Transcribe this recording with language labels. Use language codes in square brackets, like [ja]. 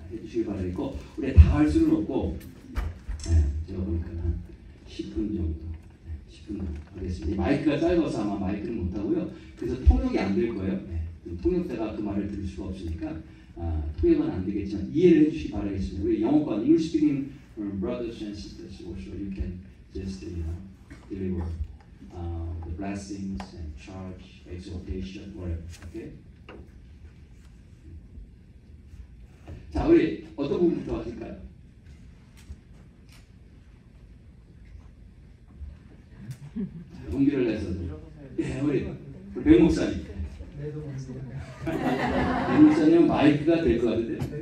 [ko] 해주시기 바라겠고 우리 다 할 수는 없고 제가 보니까 한 10분 정도 10분 정도 하겠습니다. 마이크가 짧아서 아마 마이크는 못하고요. 그래서 통역이 안 될 거예요. 통역자가 그 말을 들을 수가 없으니까 통역은 안 되겠지만 이해를 해주시기 바라겠습니다. 우리 영어권 [en] English speaking brothers and sisters also you can just deliver the blessings and charge, exhortation, whatever. Okay? [ko] 자, 우리 어떤 부분부터 하실까요? 용기를 내서 우리 백 목사님. 백 목사님은 마이크가 될 것 같은데.